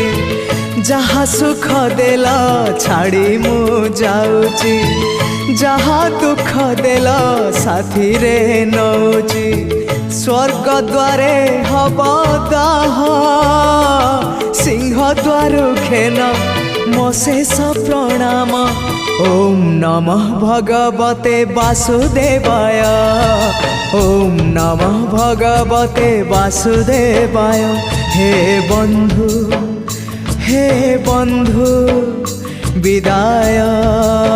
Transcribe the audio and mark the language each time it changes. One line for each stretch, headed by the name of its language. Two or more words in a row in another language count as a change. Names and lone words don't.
Odia: ଯାହା ସୁଖ ଦେଲା ଛାଡ଼ି ମୁ ଯାଉଛି, ଯାହା ଦୁଃଖ ଦେଲା ସାଥୀ ରେ ନଉଛି। ସ୍ୱର୍ଗ ଦ୍ୱାରେ ହବ ଦାହ, ସିଂହ ଦ୍ୱାର ଖେନ ମୋ ଶେଷ ପ୍ରଣାମ।
Sanskrit: ओम नमः भगवते वासुदेवाय, ओम नमः भगवते वासुदेवाय।
Odia: ହେ ବନ୍ଧୁ ବିଦାୟ।